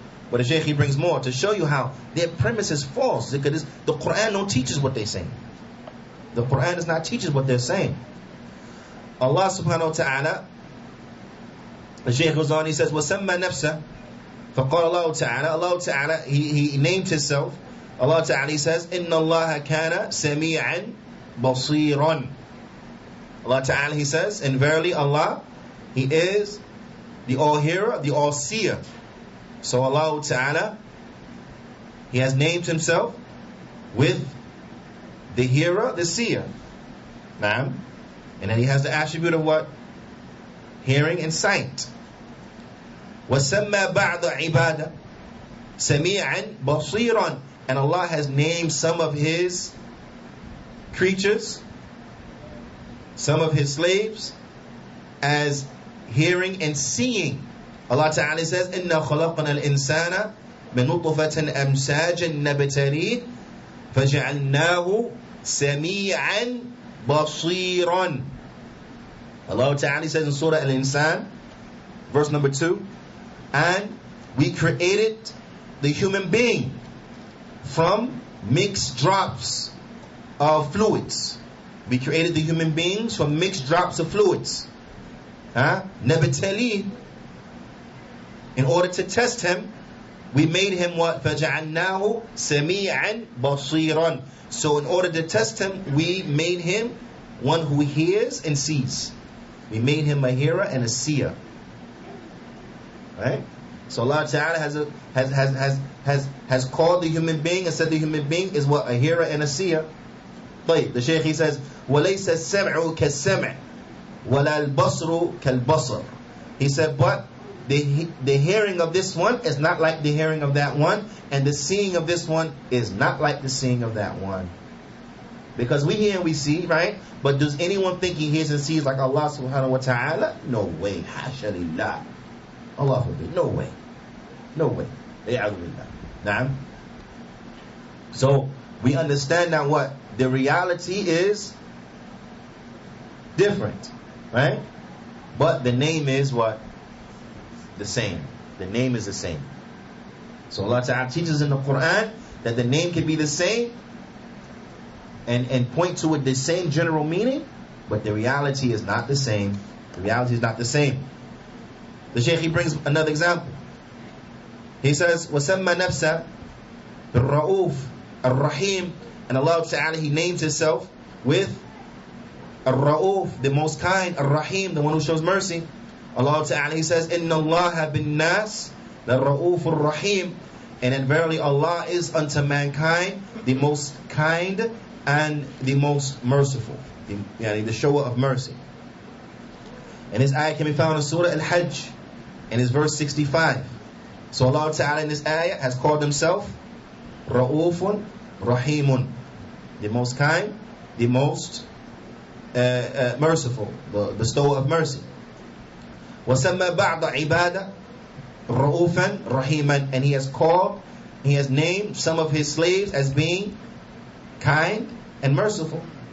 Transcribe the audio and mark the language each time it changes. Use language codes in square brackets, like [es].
[en] But the Shaykh, he brings more to show you how their premise is false. Because the Qur'an don't teach us what they're saying. The Qur'an does not teach us what they're saying. Allah subhanahu wa ta'ala, the Shaykh goes on, he says, [ar] وَسَمَّى نَفْسَهُ فَقَالَ اللَّهُ تَعَالَى. [en] Allah Ta'ala, he named Himself. [ar] Allah Ta'ala, [en] He says, [ar] إِنَّ اللَّهَ كَانَ سَمِيعًا بَصِيرًا. [en] Allah Ta'ala, He says, and verily Allah, He is the all-hearer, the all-seer. So Allah Ta'ala, He has named Himself with the hearer, the seer. Naam. And then He has the attribute of what? Hearing and sight. [ar] وَسَمَّى بَعْضَ عِبَادَ سَمِيعًا بَصِيرًا. [en] And Allah has named some of His creatures, some of His slaves, as hearing and seeing. [ar] Allah Ta'ala says, إِنَّا خَلَقْنَا الْإِنسَانَ بِنُطْفَةٍ أَمْسَاجٍ نَبْتَلِيهِ فَجَعَلْنَاهُ سَمِيعًا بَصِيرًا. [en] Allah Ta'ala says in Surah Al-Insan, verse number 2, and we created the human being from mixed drops of fluids. We created the human beings from mixed drops of fluids. [ar] نَبْتَلِيهِ. [en] In order to test him, we made him what? [ar] فَجَعَلْنَاهُ سَمِيعًا بَصِيرًا. [en] So in order to test him, we made him one who hears and sees. We made him a hearer and a seer. Right? So Allah Ta'ala has called the human being and said the human being is what? A hearer and a seer. [ar] طيب, [en] the Shaykh he says, [ar] وَلَيْسَ السَّمْعُ كَالسَّمْعِ وَلَا الْبَصْرُ كَالْبَصْرِ. [en] He said, but the hearing of this one is not like the hearing of that one, and the seeing of this one is not like the seeing of that one. Because we hear and we see, right? But does anyone think he hears and sees like Allah subhanahu wa ta'ala? No way. Hasha lillah. Allah forbid. No way. No way. Na'am. So we understand now what? The reality is different, right? But the name is what? The same. The name is the same. So Allah Ta'ala teaches in the Qur'an that the name can be the same and point to it the same general meaning, but the reality is not the same. The reality is not the same. The Shaykh he brings another example. He says, [ar] وَسَمَّى نَفْسَ بِالرَّؤُوفِ الرَّحِيمِ. [en] And Allah Ta'ala he names himself with Ar-Ra'uf, the most kind, Ar-Rahim, the one who shows mercy. [ar] Allah Ta'ala [en] he says, [ar] إِنَّ اللَّهَ بِالنَّاسِ لَرَّؤُوفُ الرَّحِيمِ. [en] And then verily Allah is unto mankind the most kind and the most merciful, the shower of mercy. And this ayah can be found in Surah Al-Hajj, and it's verse 65. So Allah Ta'ala in this ayah has called himself Ra'ufun Rahimun, the most kind, the most merciful, the bestower of mercy. [ar] وَسَمَّى بَعْضَ عِبَادَ رَؤُوفًا رَحِيمًا. [en] And he has named some of his slaves as being kind and merciful.